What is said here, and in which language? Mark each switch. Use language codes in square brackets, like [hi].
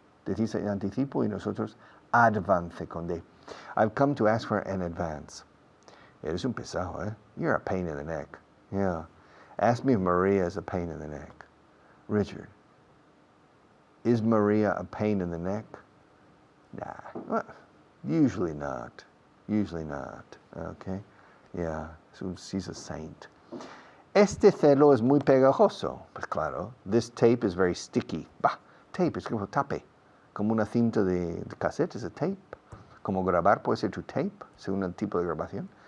[es] Decís anticipo y nosotros advance con D. [en] I've come to ask for an advance. [es] Eres un pesado, eh? [en] You're a pain in the neck. Yeah. Ask me if Maria is a pain in the neck. Richard, is Maria a pain in the neck? Nah, well, usually not. Usually not, okay? Yeah, so she's a saint. [es] Este celo es muy pegajoso. Pues claro, [en] this tape is very sticky. [es] Bah, tape es como tape. Como una cinta de cassette es a tape. Como grabar puede ser tu tape, según el tipo de grabación.